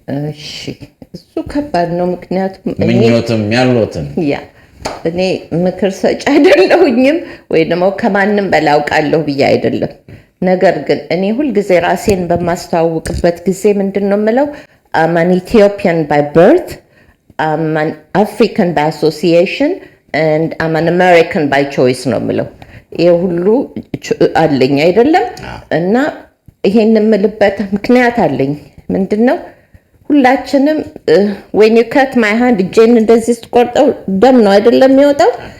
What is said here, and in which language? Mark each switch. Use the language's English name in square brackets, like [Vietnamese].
[Amharic] እሺ፣ እሱ ከባድ ነው። ምክንያቱም ምኞትም ያሉትን እኔ ምክር ሰጭ አይደለሁኝም ወይ ደግሞ ከማንም በላይ አውቃለሁ ብዬ አይደለም። ነገር ግን እኔ ሁልጊዜ ራሴን በማስተዋወቅበት ጊዜ ምንድን ነው የምለው? [English] I'm an Ethiopian by birth, I'm an African by association, and I'm an American by choice [Amharic] ነው የምለው። ይሄ ሁሉ አለኝ አይደለም? እና ይሄን የምልበት ምክንያት አለኝ። ምንድን ነው? ሁላችንም [English] when you cut my hand [Amharic] እጄን እንደዚህ ስትቆርጠው ደም ነው አይደለም የሚወጣው?